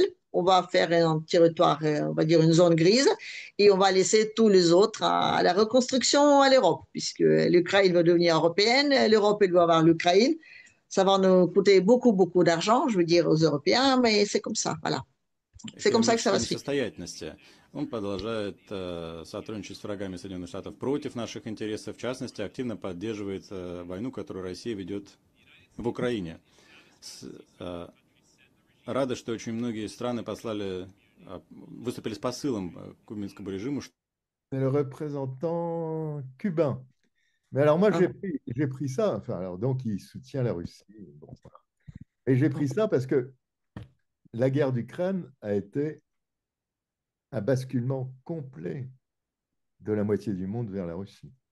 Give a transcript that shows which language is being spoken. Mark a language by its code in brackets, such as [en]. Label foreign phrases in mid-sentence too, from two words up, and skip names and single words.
[fr] On va faire un territoire, on va dire une zone grise, et on va laisser tous les autres à la reconstruction à l'Europe, puisque l'Ukraine va devenir européenne, l'Europe, elle doit avoir l'Ukraine. Ça va nous coûter beaucoup, beaucoup d'argent, je veux dire, aux Européens, mais c'est comme ça, voilà. C'est comme ça que ça va se finir. [ru] Несостоятельности. Он продолжает сотрудничать с врагами Соединенных Штатов против наших интересов, в частности, активно поддерживает войну, которую Россия ведет в Украине. Рады, что очень многие страны выступили с посылом к минскому режиму. [fr] c'est le représentant cubain. Mais alors moi, j'ai pris ça, enfin, alors, donc il soutient la Russie. Bon, voilà. Et j'ai pris ça parce que la guerre d'Ukraine a été un basculement complet de la moitié du monde vers la Russie.